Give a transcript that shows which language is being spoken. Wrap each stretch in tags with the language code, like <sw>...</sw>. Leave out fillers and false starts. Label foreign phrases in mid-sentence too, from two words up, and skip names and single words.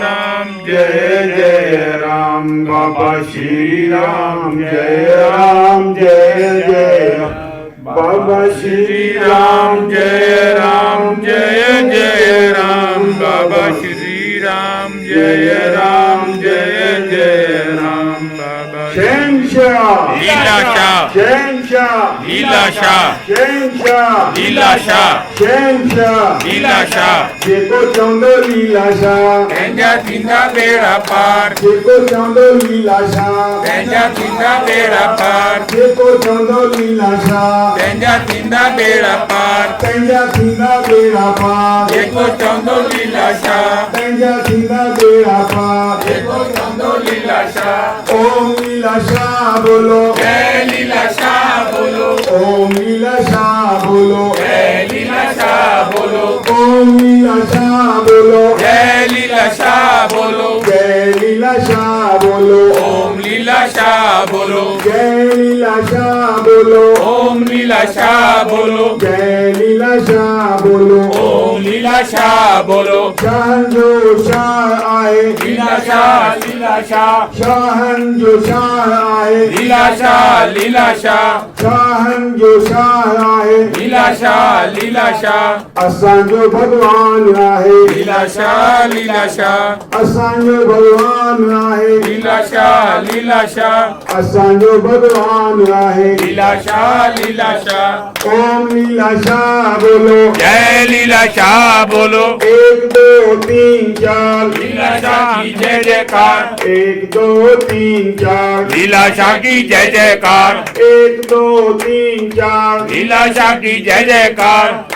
<hi>राम बाबा श्री राम जय बाबा श्री राम जय राम बाबा श्री राम जय राम बाबा शहंशाह लीलाशाह शहंशाह लीलाशाह शहंशाह लीलाशाह शहंशाह लीलाशाह</hi> <sd>जेको चवंदो लीलाशाह पंहिंजा थींदा बेड़ा पार जेको चवंदो लीलाशाह पंहिंजा थींदा बेड़ा पार जेको चवंदो लीलाशाह पंहिंजा थींदा बेड़ा पार पंहिंजा थींदा बेड़ा पार जेको चवंदो लीलाशाह पंहिंजा थींदा बेड़ा पार जेको चवंदो लीलाशाह</sd> <hi>ओम लीलाशाह बोलो जय लीलाशाह बोलो ओम लीलाशाह बोलो जय लीलाशाह बोलो ओम लीलाशाह बोलो जय लीलाशाह बोलो जय लीलाशाह बोलो ओम लीलाशाह बोलो जय लीलाशाह बोलो ओम लीलाशाह बोलो जय लीलाशाह बोलो ओम लीलाशाह बोलो</hi> <sd>शाहन जो शाह आए लीलाशाह लीलाशाह शाहन जो शाह आए लीलाशाह लीलाशाह शाहन जो शाह आए लीलाशाह लीलाशाह असांजो भगवान आहे लीलाशाह लीलाशाह असांजो भगवान आहे लीलाशाह लीलाशाह असांजो भगवान आहे लीलाशाह लीलाशाह</sd> <hi>ओम लीलाशाह बोलो जय लीलाशाह बोलो एक दो तीन चार लीलाशाह की जय जयकार एक दो तीन चार लीलाशाह की जय जयकार एक दो तीन चार लीलाशाह की जय जयकार</hi>